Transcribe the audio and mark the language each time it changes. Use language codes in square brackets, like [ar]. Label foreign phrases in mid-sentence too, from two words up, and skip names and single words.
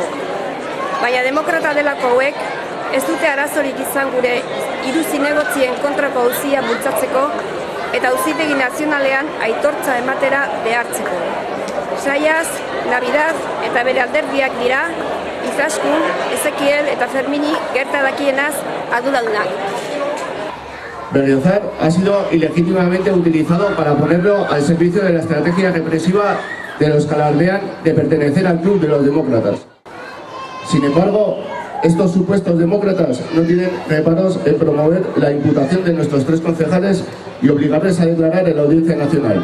[eu] Baina demokrata delako hauek ez dute arazorik izan gure hiru zinegotzien kontrako auzia bultzatzeko eta auzitegi nazionalean aitortza ematera behartzeko. Saiaz, Navidad eta bere alderdiak dira Izaskun, Ezekiel eta Fermini gerta dakienaz arduradunak. [es] Berriozar ha sido ilegítimamente utilizado para ponerlo al servicio de la estrategia represiva de los que alardean de pertenecer al club de los demócratas. Sin embargo, estos supuestos demócratas no tienen reparos en promover la imputación de nuestros 3 concejales y obligarles a declarar en la Audiencia Nacional.